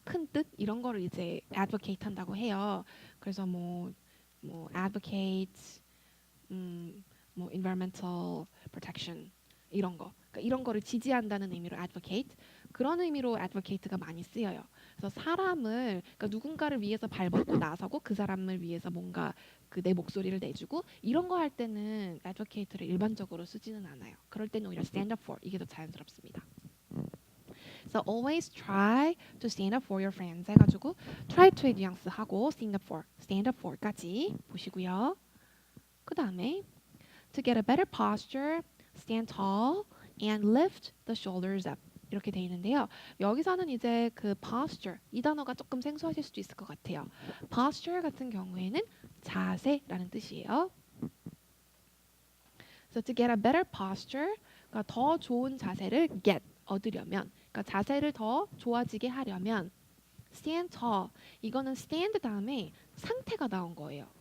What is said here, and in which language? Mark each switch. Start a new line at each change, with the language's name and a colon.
Korean: 큰 뜻 이런 거를 이제 advocate 한다고 해요. 그래서 뭐 advocate, 뭐
English: environmental protection
Korean: 이런 거, 그러니까 이런 거를 지지한다는 의미로 advocate 그런 의미로 advocate가 많이 쓰여요. 그래서 사람을 그러니까 누군가를 위해서 발벗고 나서고 그 사람을 위해서 뭔가 그 내 목소리를 내주고 이런 거 할 때는 advocate를 일반적으로 쓰지는 않아요. 그럴 때는 오히려 stand up for 이게 더 자연스럽습니다.
English: So always try to stand up for your friends
Korean: 해가지고
English: try to
Korean: 의 뉘앙스 하고
English: stand up for
Korean: 까지 보시고요. 그 다음에
English: to get a better posture, stand tall and lift the shoulders up
Korean: 이렇게 돼 있는데요. 여기서는 이제 그 posture 이 단어가 조금 생소하실 수도 있을 것 같아요. posture 같은 경우에는 자세라는 뜻이에요.
English: So to get a better posture,
Korean: 그러니까 더 좋은 자세를 얻으려면, 그러니까 자세를 더 좋아지게 하려면
English: stand tall
Korean: 이거는 stand 다음에 상태가 나온 거예요.